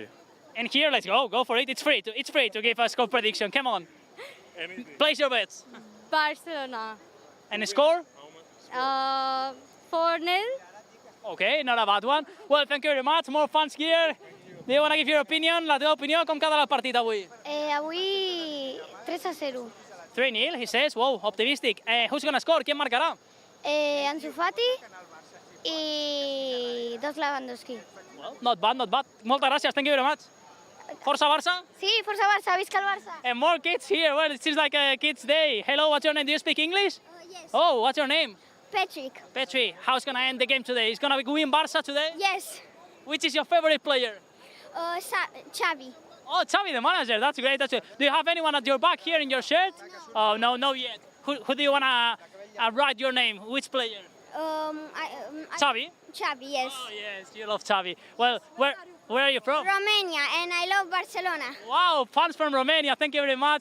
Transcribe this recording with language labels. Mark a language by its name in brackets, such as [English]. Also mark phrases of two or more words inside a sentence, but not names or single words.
[English] And here, let's go for it. It's free to give a score prediction. Come on. Anything. Place your bets. Barcelona. And the score? 4-0. Okay, not a bad one. Well, thank you very much. More fans here. Do you want to give your opinion? [Catalan] La teva opinió, com queda el partit avui? Avui 3-0. [English] 3-0, he says. Wow, optimistic. Who's going to score? [Spanish] ¿Quién marcará? [Catalan] Ansu Fati i 2 Lewandowski. [English] Well, not bad. [Catalan] Moltes gràcies. [English] Thank you very much. [Catalan] Força Barça? Sí, força Barça. Visca el Barça. [English] And more kids here. Well, it seems like a kids' day. Hello, what's your name? Do you speak English? Yes. Oh, what's your name? Patrick. Petri. How's going to end the game today? Is going to win Barça today? Yes. Which is your favorite player? Xavi. Oh, Xavi, the manager. That's great. Do you have anyone at your back here in your shirt? Oh, no, not yet. Who do you want to write your name? Which player? Xavi? Xavi, yes. Oh, yes, you love Xavi. Well, where are you from? Romania, and I love Barcelona. Wow, fans from Romania. Thank you very much.